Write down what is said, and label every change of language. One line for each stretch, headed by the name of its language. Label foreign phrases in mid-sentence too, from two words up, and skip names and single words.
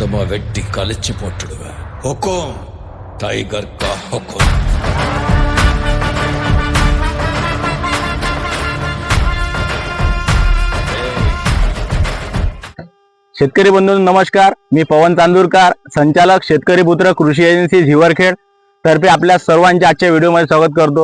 Tamil: சும்மா வெட்டி கழிச்சு போட்டுடுவேன்.
Hindi: हुकुम टाइगर का हुकुम.
Marathi: शेतकरी बंधूंनो नमस्कार. मी पवन चांदूरकर, संचालक शेतकरी पुत्र कृषी एजन्सी हिवरखेड तर्फे आपल्या सर्वांचे आजच्या व्हिडिओमध्ये स्वागत करतो.